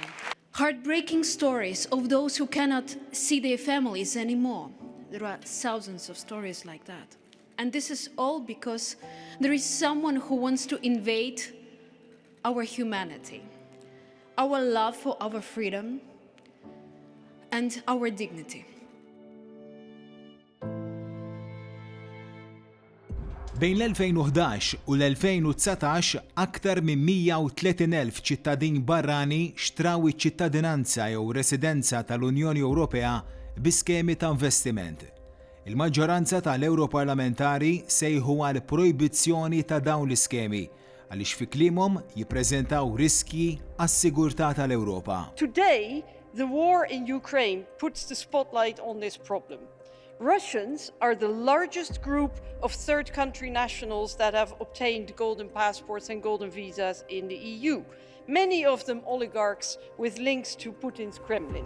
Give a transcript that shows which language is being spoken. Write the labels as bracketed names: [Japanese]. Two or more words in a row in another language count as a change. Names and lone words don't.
[English] Heartbreaking stories of those who cannot see their families anymore. There are thousands of stories like that. And this is all because there is someone who wants to invade our humanity, our love for our freedom, and our dignity. [Maltese] Bejn l-2011 u l-2019 aktar minn 130,000 ċittadin barrani xtraw iċ-ċittadinanza jew residenza tal-Unjoni Ewropea bi skemi ta' investiment. Il-maġġoranza tal-Europarlamentari sejħu għal projbizzjoni ta' dawn l-iskemi għaliex fi klimhom jippreżentaw riskji għas-sigurtà tal-Ewropa. [English] Today, the war in Ukraine puts the spotlight on this problem. Russians are the largest group of third country nationals that have obtained golden passports and golden visas in the EU. Many of them oligarchs with links to Putin's Kremlin.